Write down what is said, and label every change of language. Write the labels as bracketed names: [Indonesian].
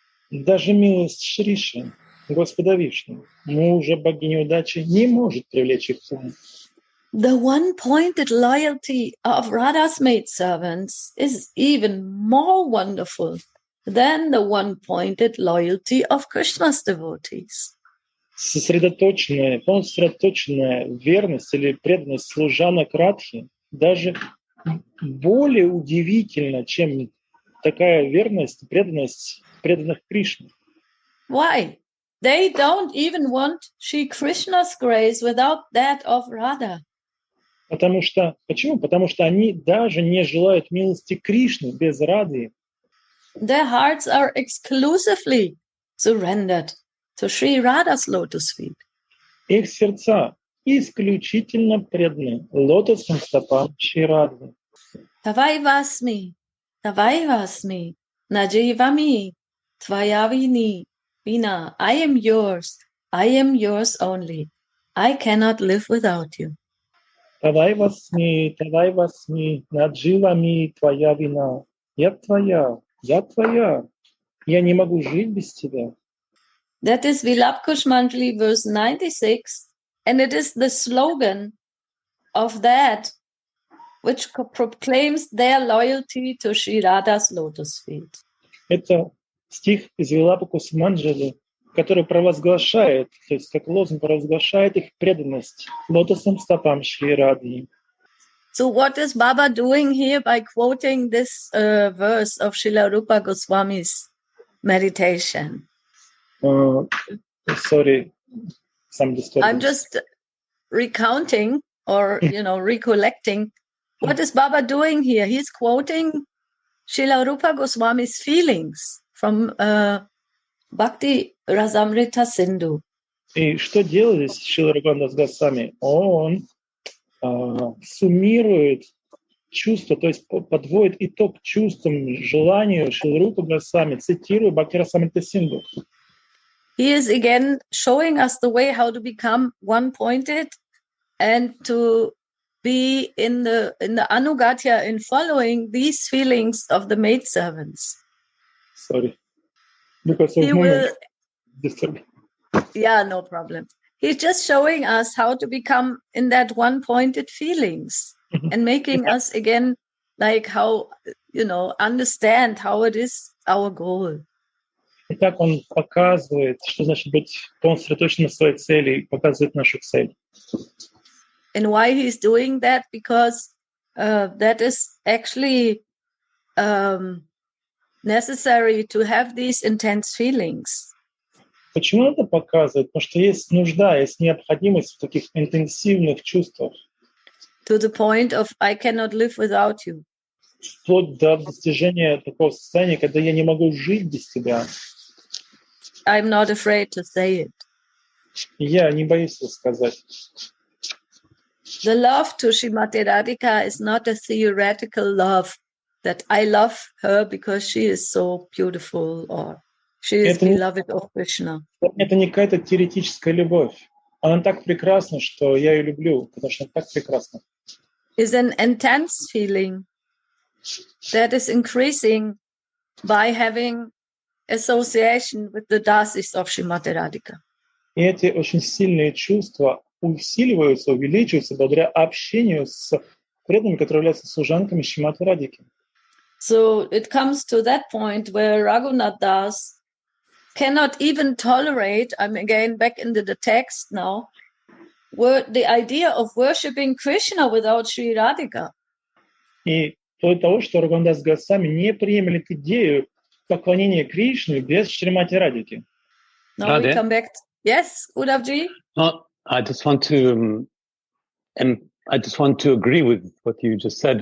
[Russian] Даже милость Шриши, Господа Вишну, мужа богини удачи, не может привлечь их ум. [English] The one-pointed loyalty of Radha's maidservants is even more wonderful than the one-pointed loyalty of Krishna's devotees. [Russian] Сосредоточенная верность или преданность служанок Радхи даже более удивительна, чем такая верность, преданность преданных Кришне. [English] Why? They don't even want Shri Krishna's grace without that of Radha. [Russian] Почему? Потому что они даже не желают милости Кришны без Рады. [English] Their hearts are exclusively surrendered to Sri Radha's lotus feet. [Russian] Их сердца исключительно преданы лотосным стопам Шри Рады. [Sanskrit] Tavaivasmi, najivami, tvayavini, vina, [English] I am yours only. I cannot live without you. [Sanskrit] Тавайвасми, надживами, твоя вина. [Russian] Я твоя, я не могу жить без тебя. [English] That is Vilapkush Manjari verse 96, and it is the slogan of that which proclaims their loyalty to Sri Radha's lotus feet. [Russian] Это стих из Вилапакус Манджали, который провозглашает, то есть как лозунг провозглашает их преданность лотосным стопам Шри Рады. [English] So what is Baba doing here by quoting this verse of Srila Rupa Goswami's meditation? Sorry, some disturbance. I'm just recounting or, recollecting. What is Baba doing here? He's quoting Srila Rupa Goswami's feelings from Bhakti Rasamrita Sindhu. [Russian] И что делает здесь Шрила Рупа Госвами? Он суммирует чувства, то есть подводит итог чувствам, желанию Шрилы Рупы Госвами, цитируя Бхакти Расамрита Синду. [English] He is again showing us the way how to become one-pointed and to be in the anugatya in following these feelings of the maidservants. Sorry, because of disturbing. Yeah, no problem. He's just showing us how to become in that one-pointed feelings and making us again like how, understand how it is our goal. [Russian] И так он показывает, что значит быть сосредоточенным на своей цели, и показывает нашу цель. [English] And why he's doing that? Because that is actually necessary to have these intense feelings. [Russian] Почему это показывает? Потому что есть нужда, есть необходимость в таких интенсивных чувствах. [English] To the point of I cannot live without you. [Russian] Вплоть до достижения такого состояния, когда я не могу жить без тебя. [English] I'm not afraid to say it. [Russian] Я не боюсь это сказать. [English] The love to Srimati Radhika is not a theoretical love that I love her because she is so beautiful or she is beloved of Krishna. [Russian] Это не какая-то теоретическая любовь. Она так прекрасна, что я ее люблю, потому что она так прекрасна. [English] Is an intense feeling that is increasing by having association with the dasis of Srimati Radhika. [Russian] И эти очень сильные чувства усиливаются, увеличиваются благодаря общению с преданными, которые являются служанками Шримати Радхики. [English] So it comes to that point where Raghunath Das cannot even tolerate, I'm again back into the text now, the idea of worshipping Krishna without Sri Radhika. [Russian] И вплоть до того, что Рагунадас Госвами не приемлет идею поклонения Кришне без Шримати Радхики. [English] Now we come back. Yes, Udavji? No, I just want to agree with what you just said.